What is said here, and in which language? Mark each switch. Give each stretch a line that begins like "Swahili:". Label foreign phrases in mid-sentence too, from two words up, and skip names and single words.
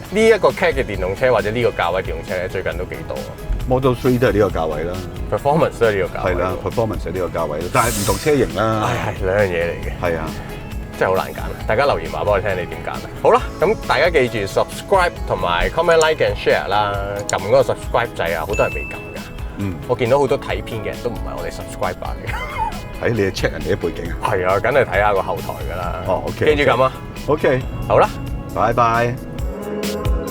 Cantonese: 呢一個 cat 嘅電動車或者呢個價位電動車咧，最近都幾多。Model 3都係呢個價位啦 ，Performance 都係呢個價位。係啦 ，Performance 係呢個價位，但係唔同車型啦。係兩樣嘢嚟嘅。係啊，真係好難揀啊！大家留言話俾我聽，你點揀啊？好啦，咁大家記住 subscribe 同埋
English: comment like and share
Cantonese: 啦，撳嗰個 subscribe 掣啊，好多人未撳㗎。嗯，我見到好多睇片嘅人都唔係我哋 subscriber 嚟嘅。係你係 check 人哋啲背景啊？係啊，梗係睇下個後台㗎啦。哦 ，OK， 記住咁啊。OK， 好啦，拜拜。